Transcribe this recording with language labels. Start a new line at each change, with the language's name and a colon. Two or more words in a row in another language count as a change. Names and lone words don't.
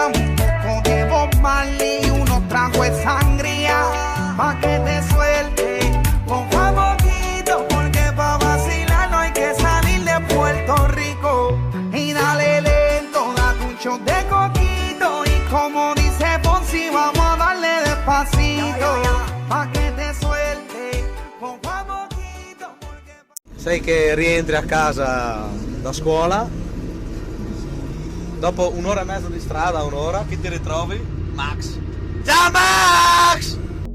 Spanish: Un poco de Bob Marley y unos tragos de sangría pa' que te suelte poco a poquito, porque pa' vacilar no hay que salir de Puerto Rico. Y dale lento, date un shot de coquito. Y como dice Fonsi, vamos a darle despacito pa' que te suelte poco a poquito, porque...
Italian: Sai che rientri a casa da scuola, dopo un'ora e mezza di strada, un'ora, chi ti ritrovi? Max. Ciao Max!